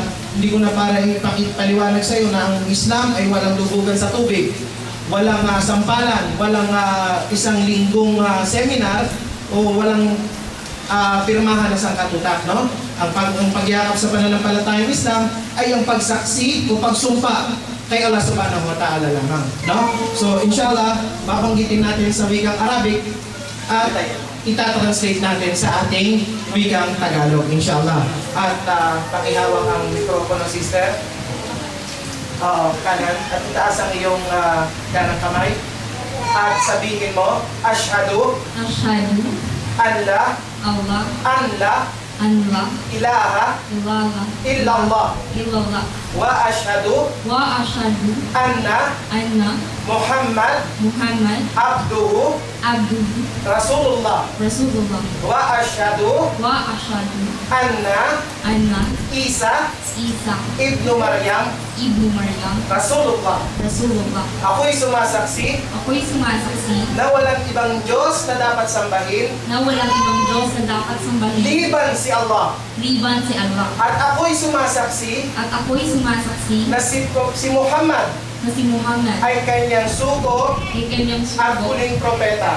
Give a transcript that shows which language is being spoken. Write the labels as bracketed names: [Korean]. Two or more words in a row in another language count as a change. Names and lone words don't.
[Filipino] Hindi ko na para ipaliwanag sa iyo na ang Islam ay walang lubugan sa tubig, walang sampalan, walang isang linggong seminar, o walang pirmahan na sangkatutak, no? Ang pagyakap sa pananampalatayang Islam ay ang pagsaksi o pagsumpa kay Allah [Arabic] سبحانه وتعالى [Filipino] lamang, no? So inshallah, babanggitin natin sa wikang Arabic at itatranslate natin sa ating wikang Tagalog, inshallah. At pakihawak ang mikropono, sister. Kanan, at itaas ang iyong kanang kamay. At sabihin mo, [Arabic] أشهد أن لا إله إلا الله وأشهد أن محمدا عبده ورسوله وأشهد أن عيسى ابن مريم رسول الله. [Filipino] Ako'y sumasaksi na walang ibang Diyos na dapat sambahin liban si Allah. At ako'y sumasaksi na si Muhammad ay kanyang sugo at huling propeta.